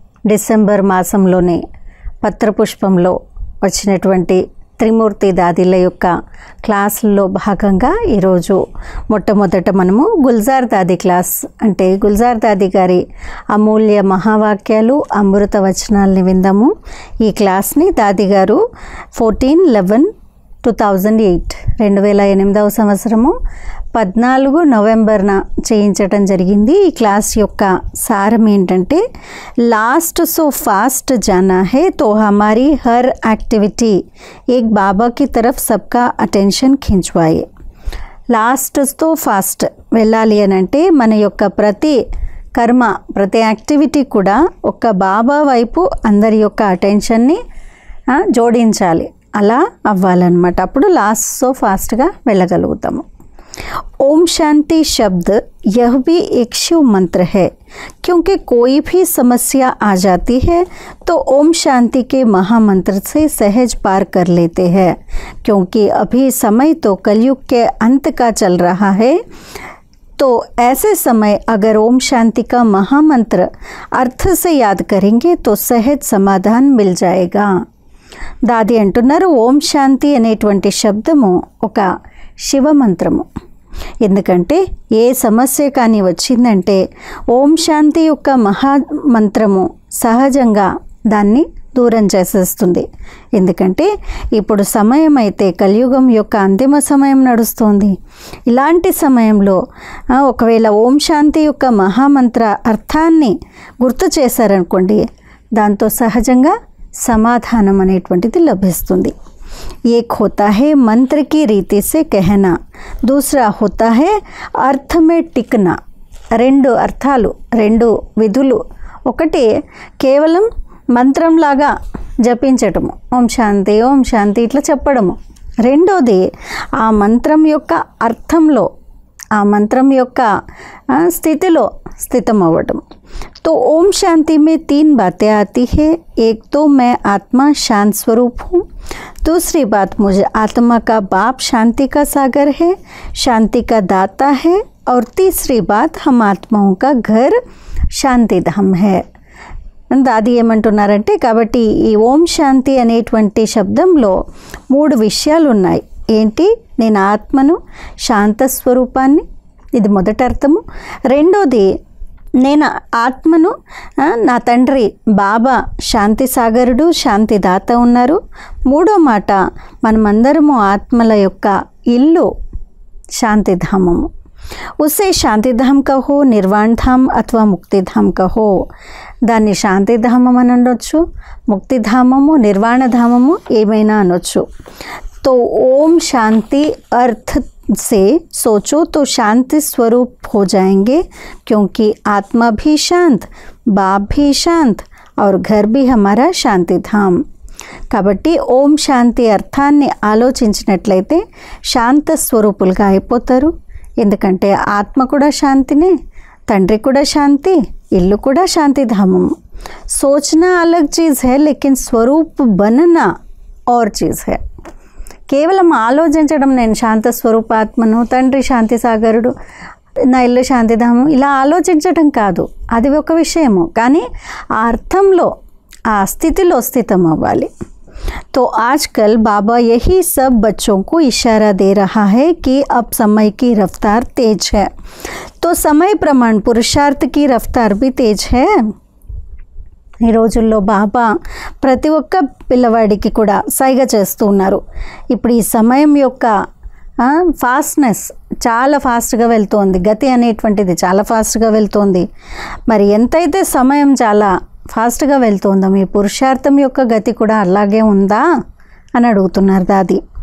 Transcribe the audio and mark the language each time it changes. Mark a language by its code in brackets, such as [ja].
[te] December మాసంలోనే పత్రపుష్పంలో వచ్చినటువంటి త్రిమూర్తి దాదీల యొక్క క్లాసుల్లో భాగంగా ఈరోజు మొట్టమొదట మనము గుల్జార్ దాదీ క్లాస్ అంటే గుల్జార్ దాదీ గారి అమూల్య మహావాక్యాలు అమృత వచనాలని విందాము. ఈ క్లాస్ని దాదీ గారు 14/11/2008 2008వ సంవత్సరము 14 నవంబర్న చేయించటం జరిగింది. ఈ క్లాస్ యొక్క సారం ఏంటంటే, [hi] लास्ट सो फास्ट जाना है तो हमारी हर एक्टिविटी एक बाबा की तरफ सबका अटेंशन खिंचवाए. [te] లాస్ట్ తో ఫాస్ట్ వెళ్ళాలి అని అంటే మన యొక్క ప్రతి కర్మ ప్రతి యాక్టివిటీ కూడా ఒక బాబా వైపు అందరి యొక్క అటెన్షన్ని జోడించాలి. అలా అవ్వాలన్నమాట. అప్పుడు లాస్ట్ సో ఫాస్ట్గా వెళ్ళగలుగుతాము. [hi] ओम शांति शब्द यह भी एक शिव मंत्र है, क्योंकि कोई भी समस्या आ जाती है तो ओम शांति के महामंत्र से सहज पार कर लेते हैं. क्योंकि अभी समय तो कलयुग के अंत का चल रहा है, तो ऐसे समय अगर ओम शांति का महामंत्र अर्थ से याद करेंगे तो सहज समाधान मिल जाएगा. [te] దాది అంటున్నారు, ఓం శాంతి అనేటువంటి శబ్దము ఒక శివ మంత్రము. ఎందుకంటే ఏ సమస్య కానీ వచ్చిందంటే ఓం శాంతి యొక్క మహామంత్రము సహజంగా దాన్ని దూరం చేసేస్తుంది. ఎందుకంటే ఇప్పుడు సమయం అయితే కలియుగం యొక్క అంతిమ సమయం నడుస్తుంది. ఇలాంటి సమయంలో ఒకవేళ ఓం శాంతి యొక్క మహామంత్ర అర్థాన్ని గుర్తు చేశారనుకోండి, దాంతో సహజంగా సమాధానం అనేటువంటిది లభిస్తుంది. [hi] एक होता है मंत्र की रीति से कहना, दूसरा होता है अर्थ में टिकना. [te] రెండు అర్థాలు, రెండు విధులు. ఒకటి కేవలం మంత్రంలాగా జపించటము, ఓం శాంతి ఓం శాంతి ఇట్లా చెప్పడము. రెండోది ఆ మంత్రం యొక్క అర్థంలో ఆ మంత్రం యొక్క స్థితిలో స్థితం అవ్వటం. [hi] तो ओम शांति में 3 बातें आती है. एक तो मैं आत्मा शांत स्वरूप हूँ, दूसरी बात मुझे आत्मा का बाप शांति का सागर है, शांति का दाता है, और तीसरी बात हम आत्माओं का घर शांति धाम है. [te] దాది ఏమంటున్నారంటే, కాబట్టి ఈ ఓం శాంతి అనేటువంటి శబ్దంలో 3 విషయాలు ఉన్నాయి. ఏంటి? నేను ఆత్మను, శాంత స్వరూపాన్ని, ఇది మొదటి అర్థము. రెండోది నేను ఆత్మను, నా తండ్రి బాబా శాంతి సాగరుడు, శాంతి దాత ఉన్నారు. మూడో మాట, మనమందరము ఆత్మల యొక్క ఇల్లు శాంతిధామము. [hi] ఉసే శాంతిధామ్ కహో, నిర్వాణ ధామ్ అథవా ముక్తిధామ్ కహో. [te] దాన్ని శాంతిధామం అని అనొచ్చు, ముక్తిధామము, నిర్వాణధామము ఏమైనా అనొచ్చు. [hi] तो ओम शांति अर्थ से सोचो तो शांति स्वरूप हो जाएंगे, क्योंकि आत्मा भी शांत, बाप भी शांत, और घर भी हमारा शांति धाम. [te] కాబట్టి ఓం శాంతి అర్థాన్ని ఆలోచించినట్లయితే శాంత స్వరూపులుగా అయిపోతారు. ఎందుకంటే ఆత్మ కూడా శాంతినే, తండ్రి కూడా శాంతి, ఇల్లు కూడా శాంతిధామము. [hi] సోచనా అలగ్ చీజ్ హై, లేకిన్ స్వరూప్ బననా और చీజ్ హై. [te] కేవలం ఆలోచించడం, నేను శాంత స్వరూపాత్మను, తండ్రి శాంతి సాగరుడు, నా ఇల్లు శాంతిధామం, ఇలా ఆలోచించడం కాదు. అది ఒక విషయము, కానీ ఆ అర్థంలో ఆ స్థితిలో స్థితం అవ్వాలి. [hi] तो आजकल बाबा यही सब बच्चों को इशारा दे रहा है कि अब समय की रफ्तार तेज है. तो समय प्रमाण पुरुषार्थ की रफ्तार भी तेज है. [te] ఈ రోజుల్లో బాబా ప్రతి ఒక్క పిల్లవాడికి కూడా సైగ చేస్తూ ఉన్నారు. ఇప్పుడు ఈ సమయం యొక్క ఫాస్ట్నెస్ చాలా ఫాస్ట్గా వెళ్తోంది, గతి అనేటువంటిది చాలా ఫాస్ట్గా వెళ్తోంది. మరి ఎంతైతే సమయం చాలా ఫాస్ట్గా వెళ్తోందో మీ పురుషార్థం యొక్క గతి కూడా అలాగే ఉందా అని అడుగుతున్నారు దాది.